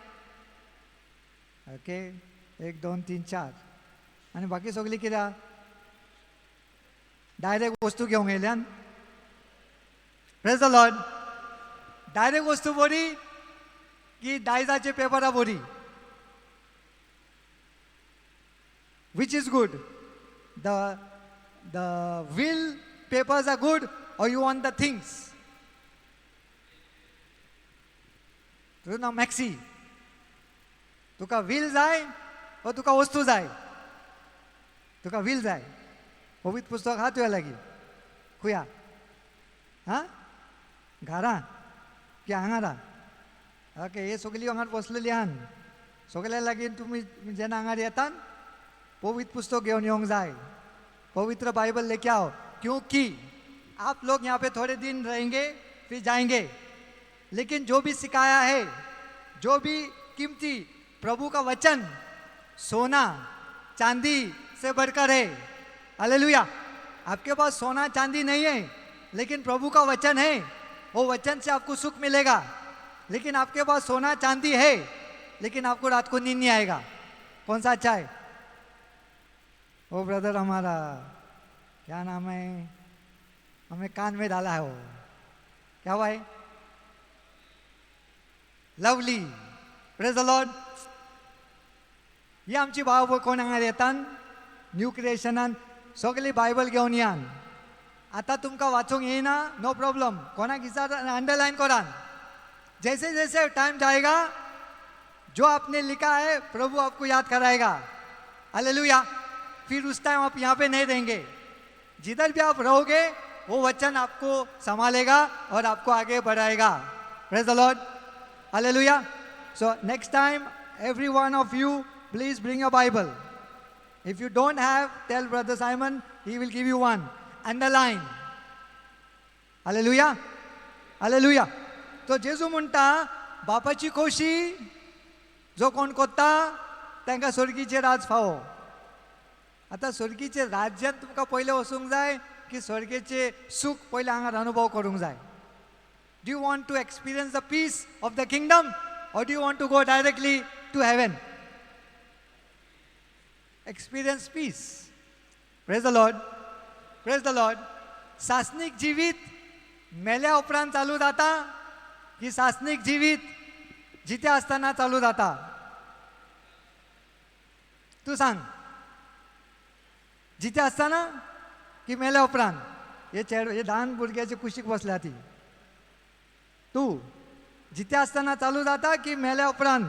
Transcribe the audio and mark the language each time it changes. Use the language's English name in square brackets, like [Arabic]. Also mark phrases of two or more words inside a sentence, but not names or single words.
[Konkani] ओके. 1 2 3 4 आनी बाकी सगळी कित्याक? डायरेक्ट वस्तू घेवंक येयल्यान. [English] Praise the Lord. [Konkani] डायरेक्ट वस्तू बरी की दायजाचे पेपरा बरी? [English] Which is good? The will papers are good or you want the things? [Konkani] तू ना मॅक्सी. तुका will जाय वा तुका वस्तू जाय? तुका will जाय. पवित्र पुस्तक हा तुया लागीं? खुया? हां? घरा की हांगारा? ओके. हे सगळी हांगार बसलेली आहान. सगळ्या लागीं तुमी जेन्ना हांगार येतात पवित्र पुस्तक घेवन येवंक जाय. [Hindi] पवित्र बाइबल लेके आओ. क्योंकि आप लोग यहाँ पे थोड़े दिन रहेंगे फिर जाएंगे, लेकिन जो भी सिखाया है, जो भी कीमती प्रभु का वचन सोना चांदी से बढ़कर है. हालेलुया. आपके पास सोना चांदी नहीं है लेकिन प्रभु का वचन है. वो वचन से आपको सुख मिलेगा. लेकिन आपके पास सोना चांदी है लेकिन आपको रात को नींद नहीं आएगा. कौन सा अच्छा है? वो ब्रदर हमारा क्या नाम है, हमें कान में डाला है. वो क्या हुआ है? लवली. [English] Praise the Lord. [Konkani] ही आमची भाव कोण हांगा येतात न्यू क्रिएशनान सगळी बायबल घेवन यान. आता तुमकां वाचूंक येना [English] No problem. [Konkani] कोणाक दिसा अंडरलाइन करान. [Hindi] जैसे जैसे टाइम जाएगा जो आपने लिखा है प्रभु आपको याद कराएगा. हालेलुया. फिर उस टाइम आप यहाँ पे नहीं रहेंगे. जिधर भी आप रहोगे वो वचन आपको संभालेगा और आपको आगे बढ़ाएगा. [English] Praise the Lord. Hallelujah. So next time every one of you please bring your Bible. If you don't have, tell Brother Simon, he will give you one. Underline. Hallelujah. Hallelujah. [Konkani] तो जेजू म्हणटा बापाची खोशी जो कोण कोत्ता तांकां स्वर्गीचे राज फावो. आता स्वर्गीचे राज्यात तुमकां पयलें वचूंक जाय की स्वर्गेचे सूख पयलें हांगा अनुभव करूंक जाय? [English] Do you want to experience the peace of the kingdom or do you want to go directly to heaven? Experience peace. Praise the Lord. Praise the Lord. [Konkani] सासनिक जीवित मेल्या उपरांत चालू जाता की सासनिक जीवित जिते असताना चालू जाता? तू सांग. जिते असताना की मेल्या उपरांत? हे ल्हान भुरग्याची कुशीक बसल्या ती. तू जिते असताना चालू जाता की मेल्या उपरांत?